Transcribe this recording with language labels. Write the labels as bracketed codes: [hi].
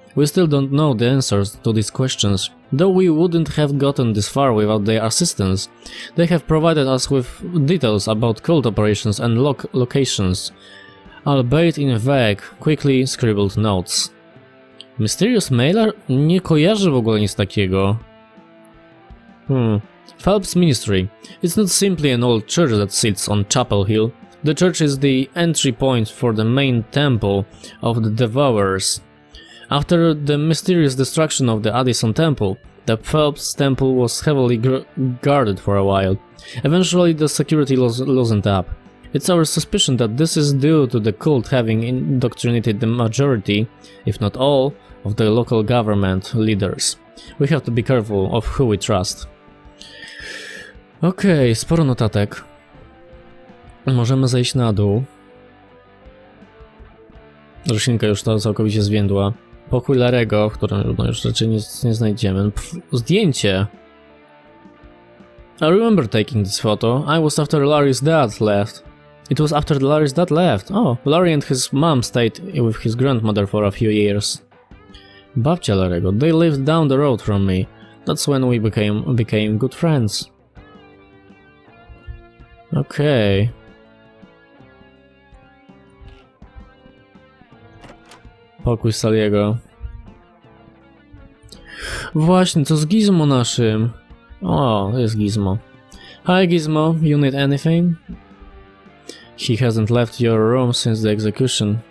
[en] We still don't know the answers to these questions, though we wouldn't have gotten this far without their assistance. They have provided us with details about cult operations and locations, albeit in vague, quickly scribbled notes. Mysterious mailer? [pl] Nie kojarzę w ogóle nic takiego. [en] Phelps Ministry. It's not simply an old church that sits on Chapel Hill. The church is the entry point for the main temple of the Devourers. After the mysterious destruction of the Addison Temple, the Phelps Temple was heavily guarded for a while. Eventually the security loosened up. It's our suspicion that this is due to the cult having indoctrinated the majority, if not all, of the local government leaders. We have to be careful of who we trust. [pl] Okej, sporo notatek. Możemy zejść na dół. Roślinka już to całkowicie zwiędła. Pokój Larego, w którym już raczej nic nie znajdziemy. Zdjęcie. [en] I remember taking this photo. I was after Larry's dad left. It was after Larry's dad left. Oh, Larry and his mom stayed with his grandmother for a few years. [pl] Babcia Larego. [en] They lived down the road from me. That's when we became good friends. [pl] Okej. Pokój Saliego. Właśnie, co z Gizmo naszym? O, jest Gizmo. [en] Hi Gizmo, you need anything? He hasn't left your room since the execution.